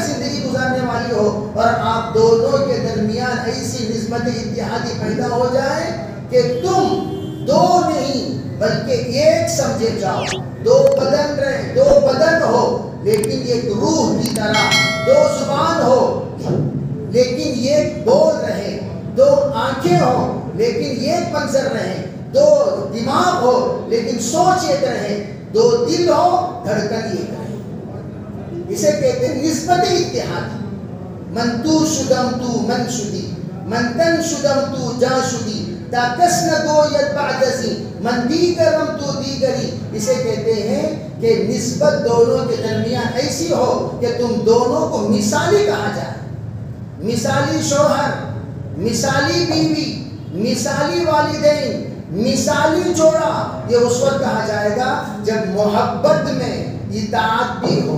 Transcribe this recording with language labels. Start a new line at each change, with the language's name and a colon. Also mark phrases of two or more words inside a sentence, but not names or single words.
Urdu: زندگی گزارنے والی ہو، اور آپ دونوں کے درمیان ایسی نسبت اتحادی پیدا ہو جائے کہ تم دو نہیں بلکہ ایک سمجھے جاؤ، دو بدن رہے، دو بدن ہو لیکن ایک روح کی طرح، دو زبان ہو لیکن ایک بول رہے، دو آنکھیں ہو لیکن ایک منظر رہے، دو دماغ ہو لیکن سوچ ایک رہے، دو دل ہو دھڑکن ایک رہے۔ اسے کہتے ہیں نسبت اتحادی۔
Persian: من تو شدم تو من شدی، من تن شدم تو جا شدی، تا کس نہ گوید بعد ازیں، من دیگرم تو دیگری۔
Urdu: اسے کہتے ہیں کہ نسبت دونوں کے درمیان ایسی ہو کہ تم دونوں کو مثالی کہا جائے، مثالی شوہر، مثالی بیوی، مثالی والدین، مثالی جوڑا یہ اس وقت کہا جائے گا جب محبت میں اطاعت بھی ہو.